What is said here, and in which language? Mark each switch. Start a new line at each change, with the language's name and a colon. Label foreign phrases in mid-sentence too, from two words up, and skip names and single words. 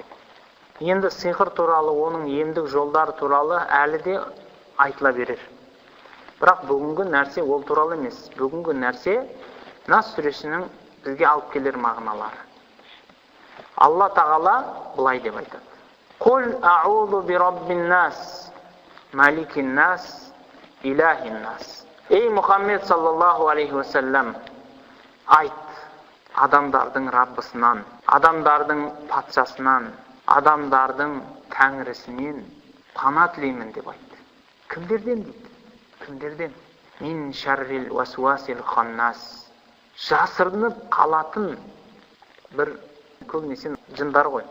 Kazakh: Енді сиқыр туралы, оның емдік жолдары туралы әлі де айтыла берер. Бірақ бүгінгі нәрсе ол туралы емес. Бүгінгі нәрсе Нас сүресінің бізге алып келер мағыналары. Алла тағала былай деп айтады.
Arabic: قل أعوذ برب الناس، ملك الناس، إله الناس.
Kazakh: Ей Мұхаммед
Arabic: صلى الله عليه وسلم,
Kazakh: айт, адамдардың Раббысынан, адамдардың патшасынан, адамдардың тәңірісінен пана тілеймін деп айтты. Кімдерден дейді? Кімдерден?
Arabic: من شر الوسواس الخناس.
Kazakh: Жасырынып қалатын бір көбінесе жындар ғой.